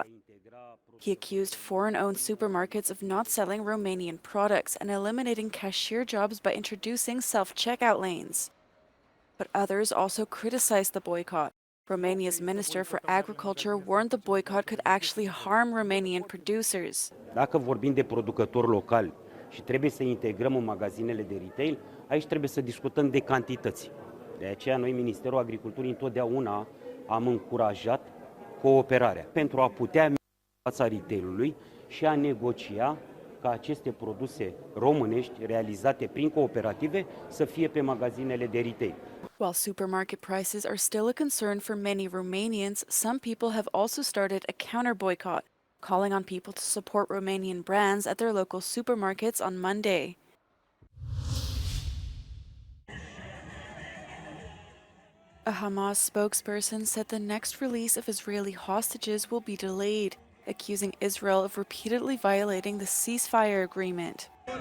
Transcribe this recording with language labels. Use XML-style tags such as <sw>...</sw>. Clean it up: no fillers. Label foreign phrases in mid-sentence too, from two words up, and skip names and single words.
<en>He accused foreign-owned supermarkets of not selling Romanian products and eliminating cashier jobs by introducing self-checkout lanes. But others also criticized the boycott. Romania's Minister for Agriculture warned the boycott could actually harm Romanian producers.</en> <ro>Dacă vorbim de producători locali și trebuie să integrăm în magazinele de retail, aici trebuie să discutăm de cantități. De aceea noi, Ministerul Agriculturii, întotdeauna am încurajat cooperarea pentru a putea merge în fața retailului și a negocia ca aceste produse românești realizate prin cooperative să fie pe magazinele de retail.</ro> <en>While supermarket prices are still a concern for many Romanians, some people have also started a counter-boycott, calling on people to support Romanian brands at their local supermarkets on Monday. A Hamas spokesperson said the next release of Israeli hostages will be delayed, accusing Israel of repeatedly violating the ceasefire agreement.</en>